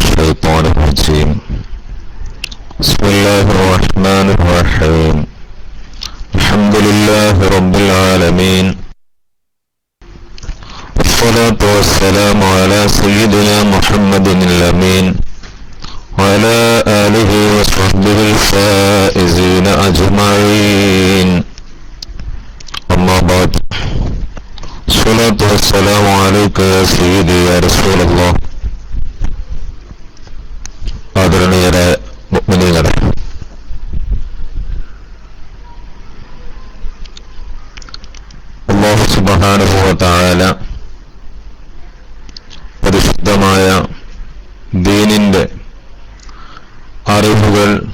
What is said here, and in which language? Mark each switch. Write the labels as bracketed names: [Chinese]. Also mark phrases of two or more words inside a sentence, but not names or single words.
[Arabic] الشيطان الرجيم بسم الله الرحمن الرحيم الحمد لله رب العالمين والصلاة والسلام على سيدنا محمد الأمين وعلى آله وصحبه الفائزين أجمعين أما بعد الصلاة والسلام عليك يا سيدي يا رسول الله [Malayalam] ആദരണീയരായ മുഅ്മിനീങ്ങളെ, [Arabic] الله سبحانه و تعالى [Malayalam] പരിശുദ്ധമായ ദീനിന്റെ അറിവുകൾ